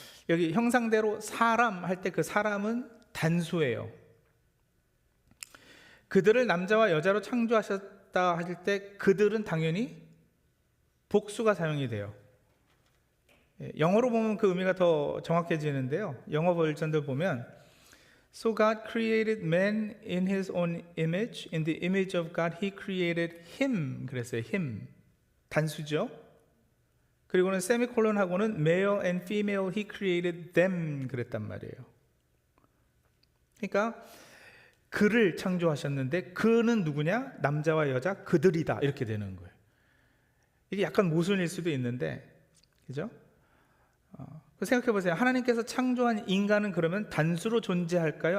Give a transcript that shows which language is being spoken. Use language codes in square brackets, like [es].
[ko] 여기 형상대로 사람 할 때 그 사람은 단수예요. 그들을 남자와 여자로 창조하셨다 하실 때 그들은 당연히 복수가 사용이 돼요. 영어로 보면 그 의미가 더 정확해지는데요. 영어 버전들 보면 [en] So God created man in his own image. In the image of God he created him. [ko] 그랬어요. him. 단수죠. 그리고는 세미콜론하고는 [en] male and female he created them [ko] 그랬단 말이에요. 그러니까 그를 창조하셨는데 그는 누구냐? 남자와 여자 그들이다 이렇게 되는 거예요. 이게 약간 모순일 수도 있는데 그죠? 생각해 보세요. 하나님께서 창조한 인간은 그러면 단수로 존재할까요?